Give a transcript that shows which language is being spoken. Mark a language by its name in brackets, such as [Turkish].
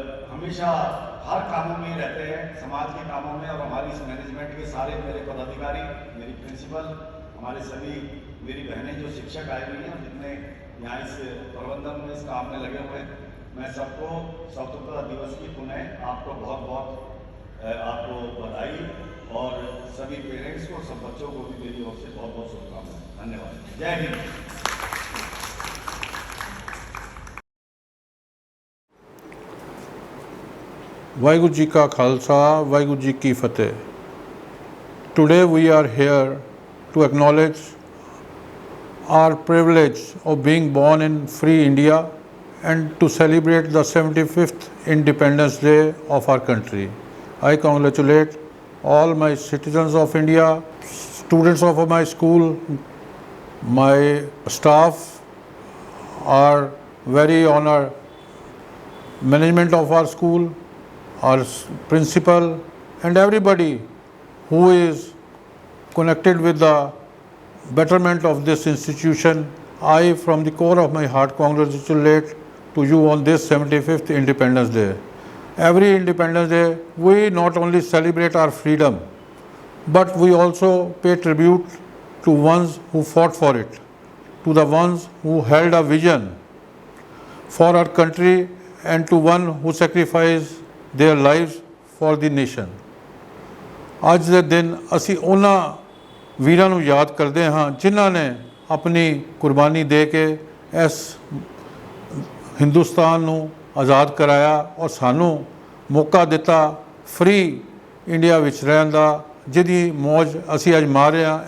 [Hindi] हमेशा हर कामों में रहते हैं, समाज के कामों में। और हमारी इस मैनेजमेंट के सारे मेरे पदाधिकारी, मेरी प्रिंसिपल, हमारे सभी मेरी बहनें जो शिक्षक आए हुई हैं, जितने यहाँ इस प्रबंधन में इस काम में लगे हुए हैं, मैं सबको स्वतंत्रता दिवस की पुनः आपको बहुत बहुत आपको बधाई और सभी पेरेंट्स को, सब बच्चों को भी मेरी ओर से बहुत बहुत शुभकामनाएं। धन्यवाद। जय हिंद। वाहिगुरु जी का खालसा, वाहिगुरु जी की फतेह। [English] Today we are here to acknowledge our privilege of being born in free India and to celebrate the 75th Independence Day of our country. I congratulate all my citizens of India, students of my school, my staff are very honored, management of our school, our principal and everybody who is connected with the betterment of this institution. I from the core of my heart congratulate to you on this 75th Independence Day. Every Independence Day we not only celebrate our freedom but we also pay tribute to ones who fought for it, to the ones who held a vision for our country and to one who sacrificed their lives for the nation. [Punjabi] ਅੱਜ ਦੇ ਦਿਨ ਅਸੀਂ ਉਹਨਾਂ ਵੀਰਾਂ ਨੂੰ ਯਾਦ ਕਰਦੇ ਹਾਂ ਜਿਨ੍ਹਾਂ ਨੇ ਆਪਣੀ ਕੁਰਬਾਨੀ ਦੇ ਕੇ ਇਸ ਹਿੰਦੁਸਤਾਨ ਨੂੰ ਆਜ਼ਾਦ ਕਰਾਇਆ ਔਰ ਸਾਨੂੰ ਮੌਕਾ ਦਿੱਤਾ [English] free India [Punjabi] ਵਿੱਚ ਰਹਿਣ ਦਾ, ਜਿਹਦੀ ਮੌਜ ਅਸੀਂ ਅੱਜ ਮਾਰ ਰਹੇ ਹਾਂ।